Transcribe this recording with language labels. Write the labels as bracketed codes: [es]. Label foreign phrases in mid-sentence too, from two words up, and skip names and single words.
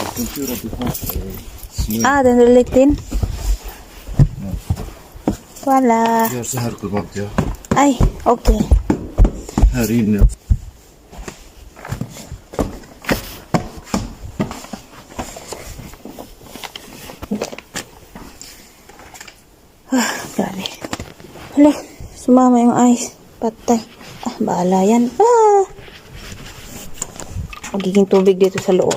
[sv] Den är liten. Voilà. Gör så här på ja. Aj, okej. Här inne. [tl] Grabe. Hala, sumama yung ice. Patay. Bahala yan. Magiging tubig dito sa loob.